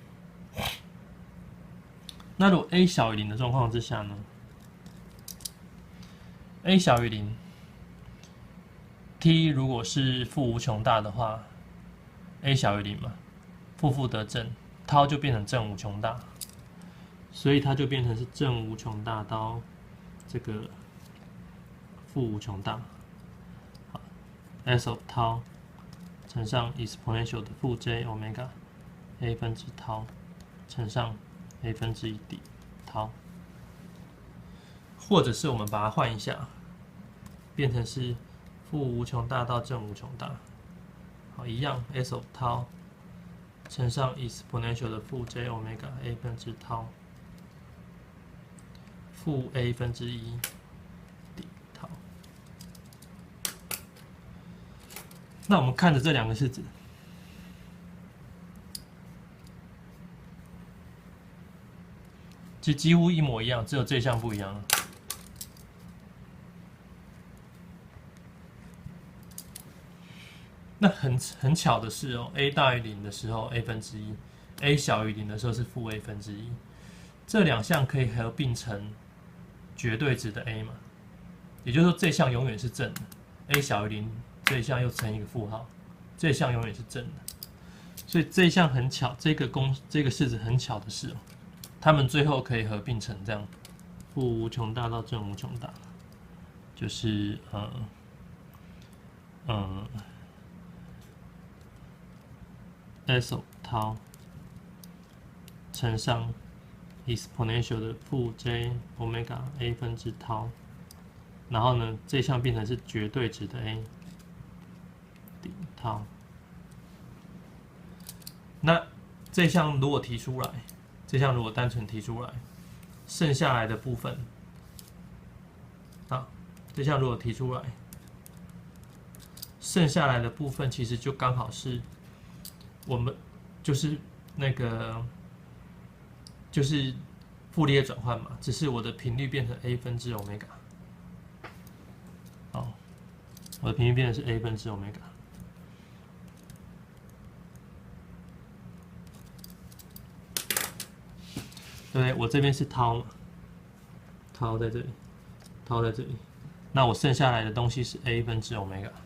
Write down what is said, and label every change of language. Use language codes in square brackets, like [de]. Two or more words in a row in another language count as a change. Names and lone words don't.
[zh] 那如果 a 小於0的狀況之下呢 ？a 小於0 ，t 如果是負無窮大的話 ，a 小於0嘛，負得正 ，tau 就變成正無窮大，所以它就變成是正無窮大到這個負無窮大。好 ， [en] s of tau [zh] 乘上 exponential 的負 [en] j omega a [zh] 分之 tau 乘上 a 分之1底 tau， 或者是我們把它換一下，变成是負無窮大到正無窮大，好，一樣 [en] s of tau [zh] 乘上 exponential 的負 [en] j omega a [zh] 分之 tau 負 a 分之一底 tau。那我們看着這兩個式子，幾乎一模一樣，只有這項不一樣了。那很巧的是哦 ，a 大於0的時候 a 分之一 ，a 小於0的時候是負 a 分之一，這兩項可以合併成絕對值的 a 嘛？也就是說，這項永遠是正的 ，a 小於0，這一項又乘一個負號，這一項永遠是正的。所以這一項很巧，這個式子很巧的是哦，它們最後可以合併成這樣，負無窮大到正無窮大，就是 [en] s of tau [zh] 乘上 exponential 的負 [en] j omega a [zh] 分之 tau， 然後呢，這項變成是絕對值的 a 頂 tau。那這項如果提出來，這項如果單純提出來，剩下來的部分，啊，這項如果提出来，剩下來的部分其實就剛好是。我們就是那個，就是傅立葉轉換嘛，只是我的頻率變成 a 分之 omega， 好，我的頻率變成是 a 分之 omega， 對不對？我這邊是 tau 嘛，tau 在這裡，tau 在這裡，那我剩下來的東西是 a 分之 omega。